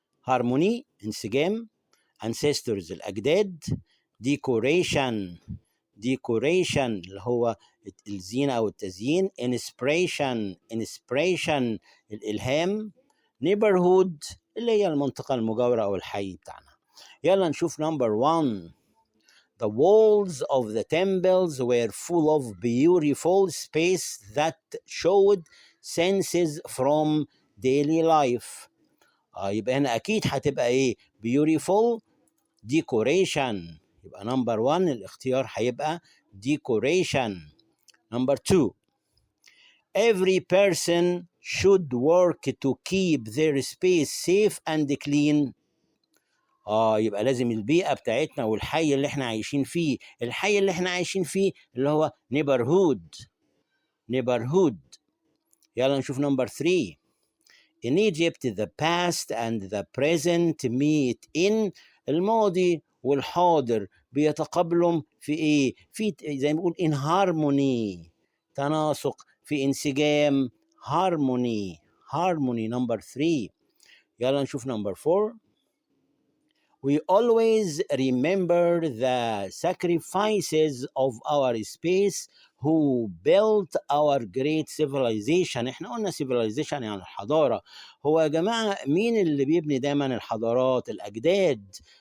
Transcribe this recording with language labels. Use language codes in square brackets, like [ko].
[en] harmony انسجام، ancestors الأجداد، decoration [ar] decoration اللي هو الزينة أو التزيين. [en] inspiration الإلهام. [ar] neighborhood اللي هي المنطقة المجاورة أو الحي بتاعنا. يلا نشوف [en] number 1. The walls of the temples were full of beautiful space that showed senses from daily life. [ar] يبقى هنا أكيد هتبقى إيه؟ [en] beautiful decoration. [ar] يبقى [en] number 1 [ar] الاختيار هيبقى decoration. [en] number 2. Every person should work to keep their space safe and clean. [ar] يبقى لازم البيئة بتاعتنا والحي اللي احنا عايشين فيه، الحي اللي احنا عايشين فيه اللي هو neighborhood. يلا نشوف [en] number 3. In Egypt the past and the present meet in. [ar] الماضي والحاضر بيتقابلوا في ايه؟ في زي ما بنقول [en] in harmony، [ar] تناسق، في انسجام، harmony. [en] number 3. [ar] يلا نشوف [en] number 4. We always remember the sacrifices of our space who built our great civilization. [ar] احنا قلنا civilization يعني الحضارة. هو يا جماعة مين اللي بيبني دايما الحضارات؟ الأجداد.